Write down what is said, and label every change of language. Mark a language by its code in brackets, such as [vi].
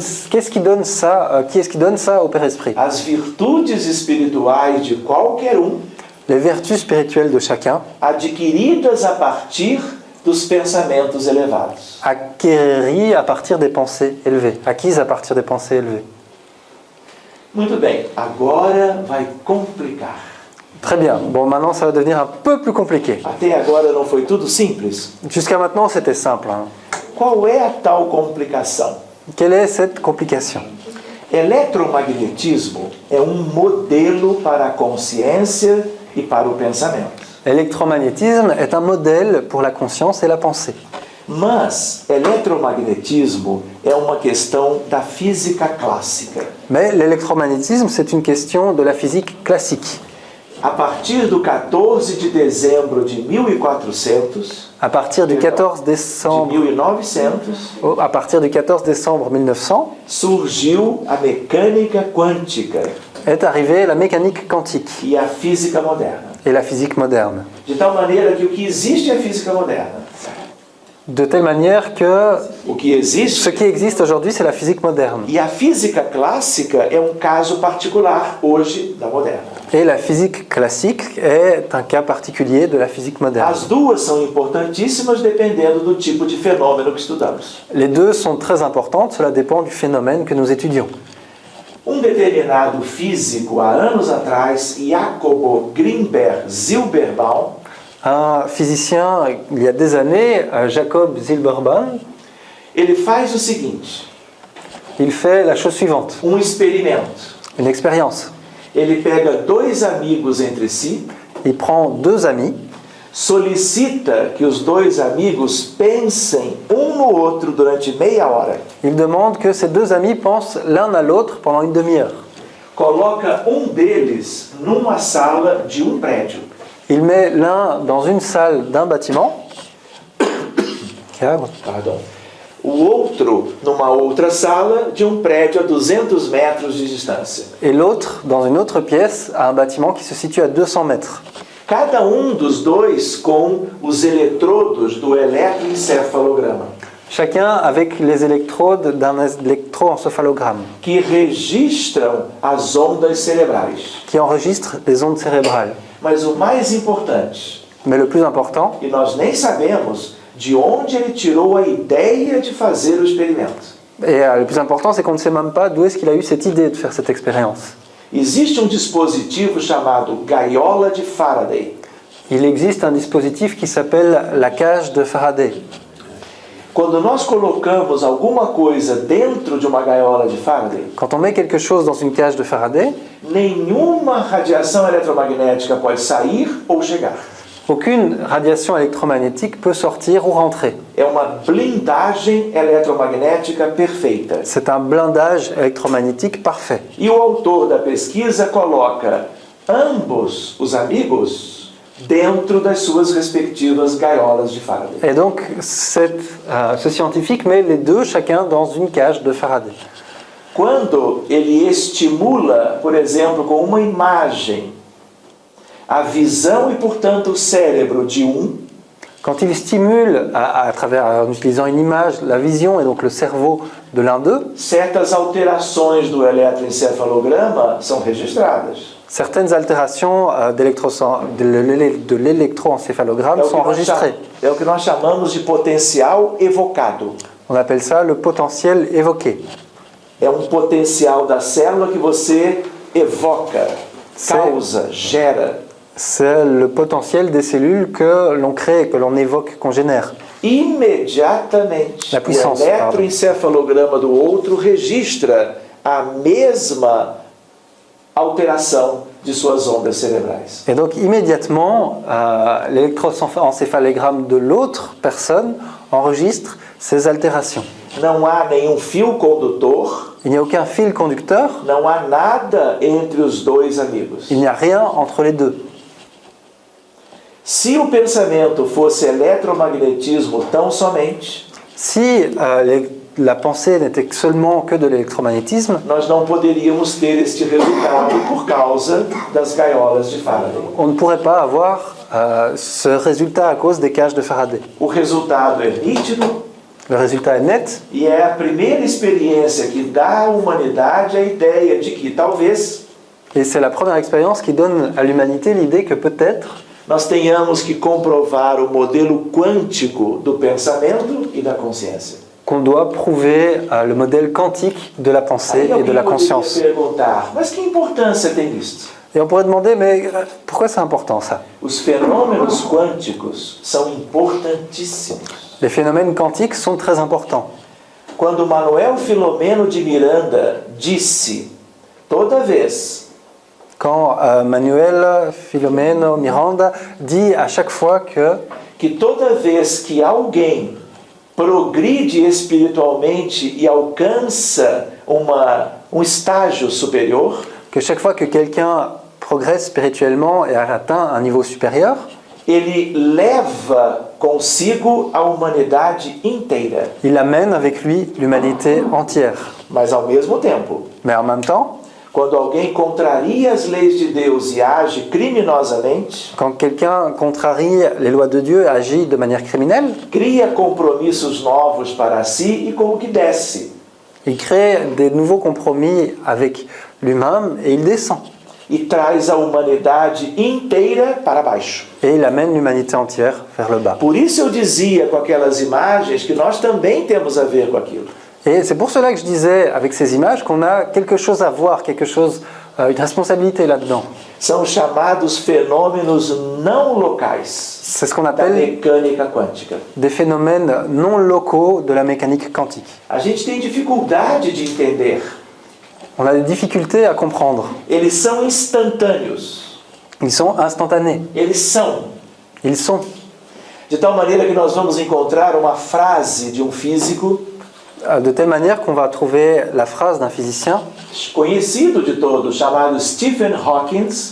[fr] Qu'est-ce qui donne ça au Père-Esprit? [pt] As virtudes espirituais de qualquer [fr] Les vertus spirituelles de chacun, [pt] adquiridas a partir dos pensamentos elevados. [fr] acquises à partir des pensées élevées. [pt] Muito bem, agora vai complicar. [fr] Très bien. Bon, maintenant, ça va devenir un peu plus compliqué. [pt] Até agora não foi tudo simples? [fr] Jusqu'à maintenant, c'était simple. Hein. [pt] Qual é a tal complicação? [fr] Quelle est cette complication? [pt] Eletromagnetismo é um modelo para a consciência e para o pensamento. [fr] L'électromagnétisme est un modèle pour la conscience et la pensée. [pt] Mas eletromagnetismo é uma questão da física clássica. [fr] Mais l'électromagnétisme, c'est une question de la physique classique. [pt] A partir do 14 de dezembro de 1400, [fr] À partir du 14 de décembre, 1900, à partir du 14 décembre 1900, [pt] surgiu a mecânica quântica [fr] est arrivée la mécanique quantique [pt] e a física moderna. [fr] et la physique moderne. [pt] De tal maneira que o que existe é a física moderna. [fr] De telle manière que [pt] O que existe. [fr] ce qui existe aujourd'hui, c'est la physique moderne. [pt] E a física clássica é um caso particular hoje da moderna. [fr] Et la physique classique est un cas particulier de la physique moderne. [pt] As duas são importantíssimas dependendo do tipo de fenômeno que estudamos. [fr] Les deux sont très importantes, cela dépend du phénomène que nous étudions. [pt] Determinado físico, há anos atrás, Jacobo Grimberg Zilberbaum, [fr] Un physicien, il y a des années, Jacob Zilberbaum, [pt] ele faz o seguinte, [fr] il fait la chose suivante, [pt] experimento. [fr] une expérience. [pt] Ele pega dois amigos entre si, [fr] Il prend deux amis, [pt] solicita que os dois amigos pensem no outro durante meia hora. [fr] il demande que ces deux amis pensent l'un à l'autre pendant une demi-heure. [pt] Coloca deles numa sala de prédio. [fr] Il met l'un dans une salle d'un bâtiment, Pardon. [pt] O outro numa outra sala de prédio a 200 metros de distância. [fr] et l'autre dans une autre pièce à un bâtiment qui se situe à 200 mètres. [pt] Cada dos dois com os eletrodos do eletroencefalograma, [fr] Chacun avec les électrodes d'un électroencéphalogramme [pt] que registram as ondas cerebrais. [fr] qui enregistre les ondes cérébrales. [pt] Mas o mais importante, [fr] Mais le plus important, [pt] e nós nem sabemos de onde ele tirou a ideia de fazer o experimento. [fr] et le plus important, c'est qu'on ne sait même pas d'où est-ce qu'il a eu cette idée de faire cette expérience. [pt] Existe dispositivo chamado gaiola de Faraday. [fr] Il existe un dispositif qui s'appelle la cage de Faraday. [pt] Quando nós colocamos alguma coisa dentro de uma gaiola de Faraday, [fr] Quand on met quelque chose dans une cage de Faraday, [pt] nenhuma radiação eletromagnética pode sair ou chegar. [fr] aucune radiation électromagnétique peut sortir ou rentrer. [pt] É uma blindagem eletromagnética perfeita. [fr] C'est un blindage électromagnétique parfait. [pt] E o autor da pesquisa coloca ambos os amigos dentro das suas respectivas gaiolas de Faraday. [fr] Et donc, ce scientifique met les deux chacun dans une cage de Faraday. [pt] Quando ele estimula, por exemplo, com uma imagem, a visão e, portanto, o cérebro de [fr] Quand il stimule en utilisant une image, la vision et donc le cerveau de l'un d'eux, [pt] certas alterações do eletroencefalograma são registradas. [fr] certaines altérations de l'électroencéphalogramme sont enregistrées. [pt] É o que nós chamamos de potencial evocado. [fr] On appelle ça le potentiel évoqué. [pt] É potencial da célula que você evoca, causa, gera. [fr] C'est le potentiel des cellules que l'on crée, que l'on évoque, qu'on génère. [pt] Imediatamente, [fr] La puissance, [pt] o eletroencefalograma do outro registra a mesma alteração de suas ondas cerebrais. [fr] Et donc immédiatement, l'électroencéphalogramme de l'autre personne enregistre ces altérations. [pt] Não há nenhum fio condutor, [fr] Il n'y a aucun fil conducteur, [pt] não há nada entre os dois amigos. [fr] il n'y a rien entre les deux. [pt] Se o pensamento fosse eletromagnetismo tão somente, [fr] Si la pensée n'était seulement que de l'électromagnétisme, [pt] nós não poderíamos ter este resultado por causa das gaiolas de Faraday. [fr] on ne pourrait pas avoir ce résultat à cause des cages de Faraday. [pt] O resultado é nítido [fr] Le résultat est net [pt] e é a primeira experiência que dá à humanidade a ideia de que talvez [fr] et c'est la première expérience qui donne à l'humanité l'idée que peut-être [pt] nós tenhamos que comprovar o modelo quântico do pensamento e da consciência. [fr] qu'on doit prouver le modèle quantique de la pensée et de la conscience. [pt] Perguntar, mas que importância tem isto? [fr] Et on pourrait demander, mais pourquoi c'est important ça? [pt] Os fenômenos quânticos são importantíssimos. [fr] Les phénomènes quantiques sont très importants. [pt] Quando Manuel Filomeno de Miranda disse, toda vez [fr] Quand Manuel Filomeno Miranda dit à chaque fois [pt] que toda vez que alguém progride espiritualmente e alcança estágio superior, [fr] que chaque fois que quelqu'un progresse spirituellement et atteint un niveau supérieur, [pt] ele leva consigo a humanidade inteira. [fr] il amène avec lui l'humanité entière. [pt] Mas ao mesmo tempo, [fr] Mais en même temps, [pt] quando alguém contraria as leis de Deus e age criminosamente, [fr] Quand quelqu'un contrarie les lois de Dieu et agit de manière criminelle, [pt] cria compromissos novos para si e com o que desce, [fr] il crée des nouveaux compromis avec lui-même et il descend. [pt] e traz a humanidade inteira para baixo. [fr] Et il amène l'humanité entière vers le bas. [pt] Por isso eu dizia com aquelas imagens que nós também temos a ver com aquilo. [fr] Et c'est pour cela que je disais avec ces images qu'on a quelque chose à voir, une responsabilité là-dedans. [pt] São os chamados fenômenos não locais [fr] C'est ce qu'on [pt] da [fr] appelle [pt] mecânica quântica. [fr] des phénomènes non locaux de la mécanique quantique. [pt] A gente tem dificuldade de entender. [fr] On a des difficultés à comprendre. [pt] Eles são instantâneos. [fr] Ils sont instantanés. [pt] Eles são. [fr] Ils sont. [pt] De tal maneira que nós vamos encontrar uma frase de um físico [fr] De telle manière qu'on va trouver la phrase d'un physicien [pt] conhecido de todos, chamado Stephen Hawking,